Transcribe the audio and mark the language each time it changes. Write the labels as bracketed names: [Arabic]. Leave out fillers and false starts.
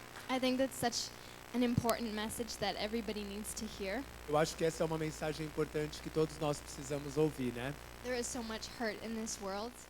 [English] I think that's such an important message that everybody needs to hear. [Portuguese] Eu acho que essa é uma mensagem importante que todos nós precisamos ouvir, né? [English] There is so much hurt in this world,